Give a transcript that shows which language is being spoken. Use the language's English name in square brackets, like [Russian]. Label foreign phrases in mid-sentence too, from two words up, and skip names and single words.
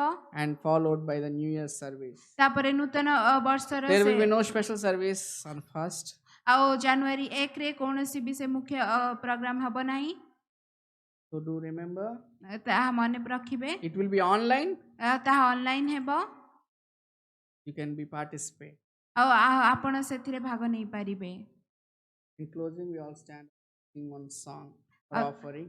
[English] and followed by the New Year service. [Odia] ତାପରେ ନୂତନ ବର୍ଷର [English] There will [Odia] ସେ [English] be no special service on 1st. [Odia] ଆଉ ଜାନୁଆରୀ 1ରେ କୌଣସି ବି ସେ ମୁଖ୍ୟ ପ୍ରୋଗ୍ରାମ ହେବ ନାହିଁ। [English] So do remember, [Odia] ତାହା ମନେ ରଖିବେ। [English] it will be online. [Odia] ତାହା ଅନଲାଇନ ହେବ [English] You can be participate. [Odia] ଆଉ ଆପଣ ସେଥିରେ ଭାଗ ନେଇପାରିବେ। [English] In closing, we all stand sing one song for offering.